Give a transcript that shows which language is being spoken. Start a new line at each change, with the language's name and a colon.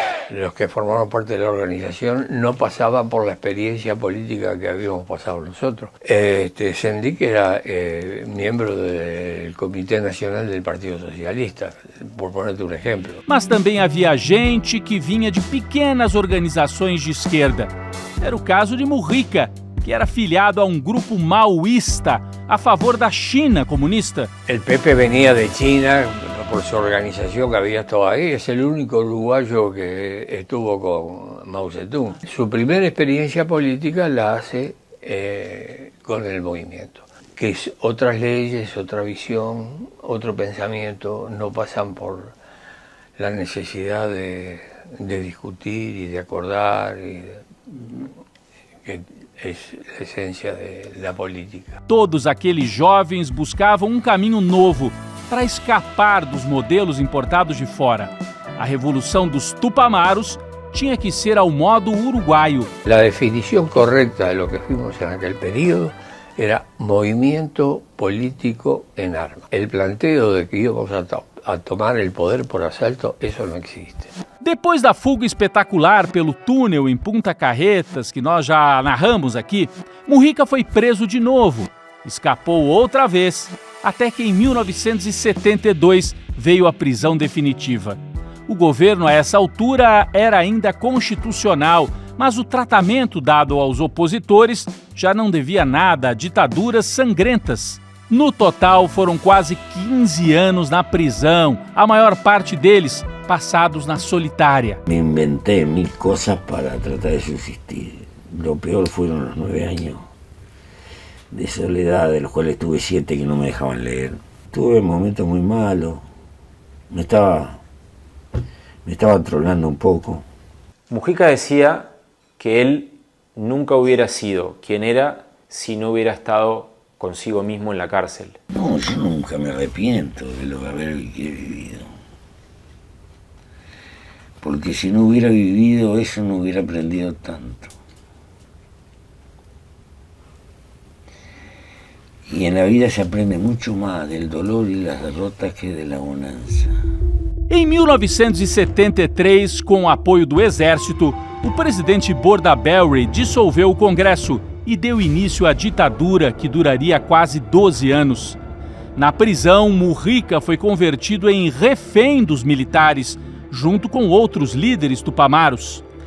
Spanish: Los que formaban parte de la organización no pasaban por la experiencia política que habíamos pasado nosotros. Sendic era miembro del Comité Nacional del Partido Socialista, por ponerte
Portuguese: um exemplo. Mas também havia gente que vinha de pequenas organizações de esquerda. Era o caso de Mujica, que era filiado a um grupo maoísta a favor da China comunista.
Spanish: El Pepe venía de China por su organización que había estado ahí. Es el único uruguayo que estuvo con Mao Zedong. Su primera experiencia política la hace con el movimiento, que es otras leyes, otra visión, otro pensamiento, no pasan por la necesidad de discutir y de acordar, que es
Portuguese: a essência da política. Todos aqueles jovens buscavam um caminho novo para escapar dos modelos importados de fora. A revolução dos Tupamaros tinha que ser ao modo uruguaio. A definição correta
Spanish: de lo que fuimos en aquel período era movimiento político en armas. El planteo de que íbamos a tomar el poder por asalto, eso no existe.
Portuguese: Depois da fuga espetacular pelo túnel em Punta Carretas, que nós já narramos aqui, Mujica foi preso de novo. Escapou outra vez, até que em 1972 veio a prisão definitiva. O governo a essa altura era ainda constitucional, mas o tratamento dado aos opositores já não devia nada a ditaduras sangrentas. No total, foram quase 15 anos na prisão, a maior parte deles passados na solitária.
Spanish: Me inventé 1000 cosas para tratar de subsistir. Lo peor fueron los 9 años de soledad, de los cuales tuve 7 que no me dejaban leer. Tuve momentos muy malos, me estaba trolando un poco. Mujica decía que él nunca hubiera sido quien era si no hubiera estado consigo mismo en la cárcel. No, yo nunca me arrepiento de lo que haber vivido. Porque si no hubiera vivido eso no hubiera aprendido tanto. Y en la vida se aprende mucho más del dolor y las derrotas que de la bonanza.
Portuguese: Em 1973, com o apoio do Exército, o presidente Bordaberry dissolveu o Congresso e deu início à ditadura que duraria quase 12 anos. Na prisão, Mujica foi convertido em refém dos militares, junto com outros líderes tupamaros.